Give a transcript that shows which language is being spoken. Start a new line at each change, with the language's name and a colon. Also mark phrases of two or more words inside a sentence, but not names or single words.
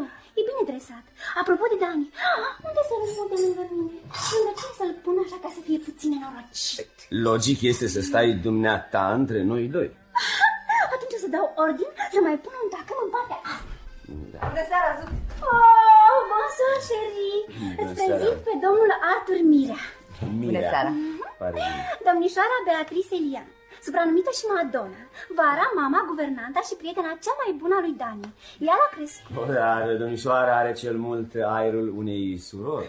Romanian: E bine dresat. Apropo de Dani, unde să-l pun de lângă mine? Lângă cine să-l pun așa ca să fie puțin nenorocit? Logic este să stai dumneata între noi doi. Atunci o să dau ordin să mai pun un tacâm în partea asta. Bună seara, Zuc!
French: Oh, bonsoir, chérie!
Romanian: Îți seara. prezint pe domnul Arthur Mirea. Bună seara! Pare bine. Domnișoara Beatrice Elian, supranumită și Madonna, vara, mama, guvernanta și prietena cea mai bună a lui Dani. Ea l-a crescut. Dar domnișoara are cel mult aerul unei surori.